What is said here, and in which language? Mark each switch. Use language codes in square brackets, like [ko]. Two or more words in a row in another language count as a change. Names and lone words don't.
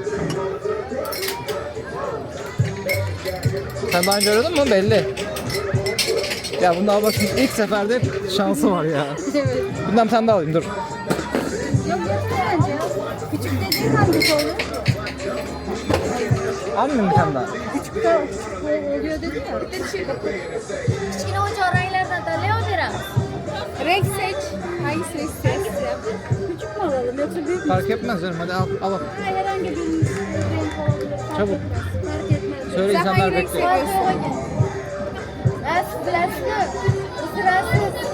[tr] Sen daha önce aradın mı? Belli. Ya bunda Abbas'ın ilk seferde şansı var ya. Evet. Bundan bir tane daha alayım dur. Yok bence ya. Küçük dediğin hangisi oluyor? Almayayım bir tane daha. Küçük oluyor dedi ya. [uz] Kichkina o'choqranglardan tanlay olaveramiz. [tr] Renk seç. Hangisini istiyorsun? Küçük mü alalım yoksa büyük mü? Fark etmez canım hadi al. Herhangi bir renk olabilir. Fark Çabuk. etmez. Fark etmez. Söyle Sen insanlar hangi renk bekliyor. seviyorsun? [uz] Siz bilasizmi? [tr] Sırasız.